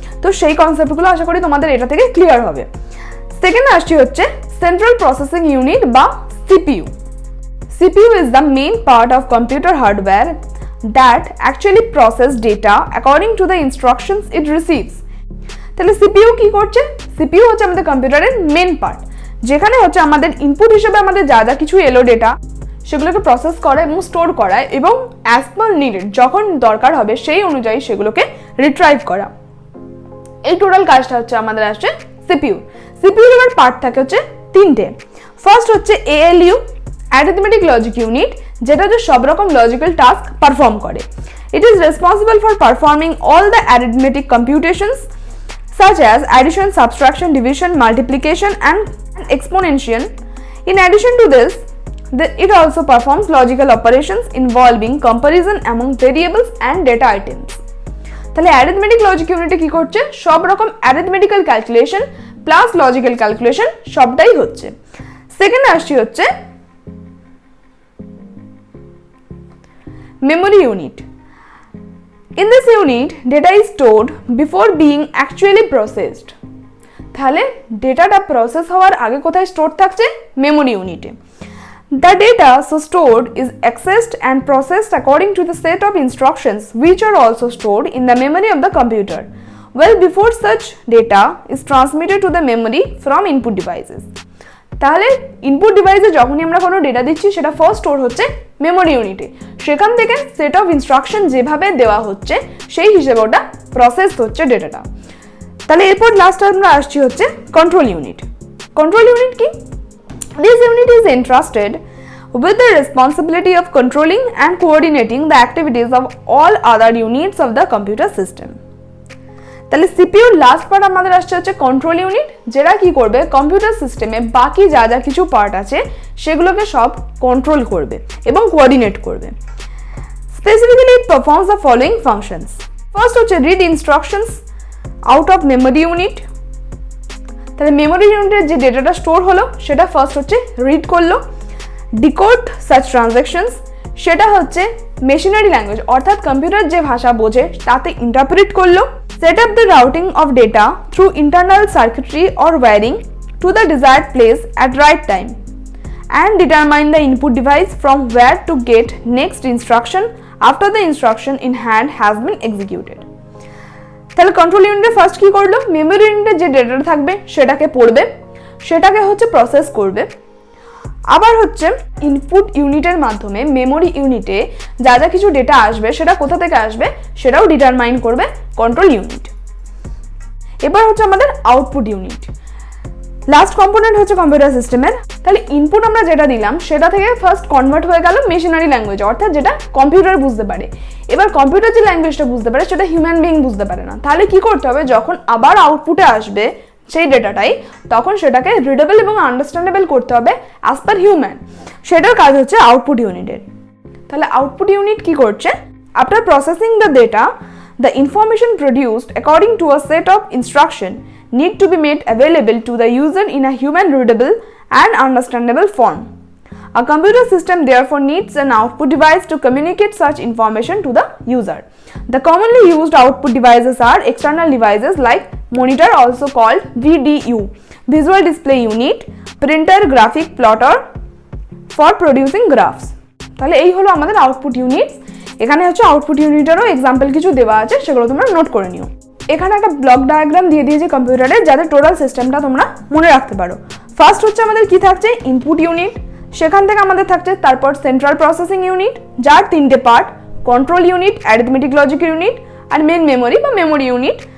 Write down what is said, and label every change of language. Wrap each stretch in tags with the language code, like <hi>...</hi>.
<bn>তো সেই কনসেপ্টগুলো আশা করি তোমাদের এটা থেকে ক্লিয়ার হবে। সেকেন্ড আসছি হচ্ছে সেন্ট্রাল প্রসেসিং ইউনিট বা CPU.</bn> <en>CPU is the main part of computer hardware that actually process data according to the instructions it receives.</en> <bn>তাহলে সিপিইউ কি করছে, সিপিইউ হচ্ছে আমাদের কম্পিউটারের মেন পার্ট, যেখানে হচ্ছে আমাদের ইনপুট হিসেবে আমাদের যা যা কিছু এলো ডেটা সেগুলোকে প্রসেস করা এবং স্টোর করা এবং অ্যাজ পার নিডেড যখন দরকার হবে সেই অনুযায়ী সেগুলোকে রিট্রাইভ করা। এই টোটাল কাজটা হচ্ছে আমাদের আসছে সিপিইউ। সিপিইউর এবার পার্ট থাকে হচ্ছে তিনটে। ফার্স্ট হচ্ছে এএলইউ, অ্যারিথমেটিক লজিক ইউনিট, যেটা হচ্ছে সব রকম লজিক্যাল টাস্ক পারফর্ম করে।</bn> <en>It is responsible for performing all the arithmetic computations such as addition, subtraction, division, multiplication and exponentiation. In addition to this, it also performs logical operations involving comparison among variables and data items.</en> <bn>তাহলে arithmetic logic ইউনিটে কি করছে, সব রকম arithmetical calculation plus logical calculation সবটাই হচ্ছে। Second আসছে হচ্ছে memory unit.</bn> <en>In this unit, data is stored before being actually processed.</en> <bn>তাহলে ডেটাটা প্রসেস হওয়ার আগে কোথায় স্টোর থাকছে, মেমোরি ইউনিটে।</bn> <en>The data so stored is accessed and processed according to the set of instructions which are also stored in the memory of the computer, well before such data is transmitted to the memory from input devices.</en> <bn>তাহলে input ডিভাইসে যখনই আমরা কোনো data দিচ্ছি সেটা first store হচ্ছে memory ইউনিটে, সেখান থেকে সেট অফ ইনস্ট্রাকশন যেভাবে দেওয়া হচ্ছে সেই হিসেবে ওটা প্রসেস হচ্ছে ডেটাটা। তাহলে এরপর লাস্ট আমরা আসছি হচ্ছে কন্ট্রোল ইউনিট। কন্ট্রোল ইউনিট কি?</bn> <en>This unit is entrusted with the responsibility of controlling and coordinating the activities of all other units of the computer system.</en> <bn>তাহলে সিপিইউর লাস্ট পার্ট আমাদের আসছে হচ্ছে কন্ট্রোল ইউনিট, যেটা কি করবে কম্পিউটার সিস্টেমে বাকি যা যা কিছু পার্ট আছে সেগুলোকে সব কন্ট্রোল করবে এবং কোঅর্ডিনেট করবে।</bn> <en>Specifically it performs the following functions. First হচ্ছে read instructions out of memory unit.</en> <bn>তাহলে মেমোরি ইউনিটের যে ডেটাটা স্টোর হলো সেটা ফার্স্ট হচ্ছে রিড করলো।</bn> <en>decode such transactions,</en> <bn>সেটা হচ্ছে মেশিনারি ল্যাঙ্গুয়েজ অর্থাৎ কম্পিউটার যে ভাষা বোঝে তাতে ইন্টারপ্রিট করলো।</bn> <en>Set up the routing of data through internal circuitry or wiring to the desired place at right time and determine the input device from where to get next instruction after the instruction in hand has been executed.</en> <bn>তাহলে control ইউনিটে first কি করলো, memory ইউনিটে যে data থাকবে সেটাকে পড়বে, সেটাকে হচ্ছে প্রসেস করবে। আবার হচ্ছে ইনপুট ইউনিটের মাধ্যমে মেমোরি ইউনিটে যা যা কিছু ডেটা আসবে সেটা কোথা থেকে আসবে সেটাও ডিটারমাইন করবে কন্ট্রোল ইউনিট। এবার হচ্ছে আমাদের আউটপুট ইউনিট। লাস্ট কম্পোনেন্ট হচ্ছে কম্পিউটার সিস্টেমের। তাহলে ইনপুট আমরা যেটা দিলাম সেটা থেকে ফার্স্ট কনভার্ট হয়ে গেল মেশিনারি ল্যাঙ্গুয়েজ অর্থাৎ যেটা কম্পিউটার বুঝতে পারে। এবার কম্পিউটার যে ল্যাঙ্গুয়েজটা বুঝতে পারে সেটা হিউম্যান বিইং বুঝতে পারে না। তাহলে কি করতে হবে, যখন আবার আউটপুটে আসবে সেই ডেটাটাই তখন সেটাকে রিডেবল এবং আন্ডারস্ট্যান্ডেবল করতে হবে অ্যাজ পার হিউম্যান। সেটার কাজ হচ্ছে আউটপুট ইউনিটের। তাহলে আউটপুট ইউনিট কি করছে,</bn> <en>After processing the data the information produced according to a set of instruction need to be made available to the user in a human readable and understandable form. A computer system therefore needs an output device to communicate such information to the user. The commonly used output devices are external devices like monitor, also called VDU, visual display unit, printer, graphic plotter for producing graphs.</en> <bn>তাহলে এই হলো আমাদের output unit. এখানে হচ্ছে output ইউনিটেরও example কিছু দেওয়া আছে, সেগুলো তোমরা নোট করে নিও। এখানে একটা ব্লক ডায়াগ্রাম দিয়ে দিয়েছে কম্পিউটারে যাতে টোটাল সিস্টেমটা তোমরা মনে রাখতে পারো। ফার্স্ট হচ্ছে আমাদের কি থাকছে, ইনপুট ইউনিট, সেখান থেকে আমাদের থাকছে তারপর সেন্ট্রাল প্রসেসিং ইউনিট যার তিনটে part, control unit, arithmetic logic unit আর মেন মেমোরি বা মেমোরি ইউনিট।</bn>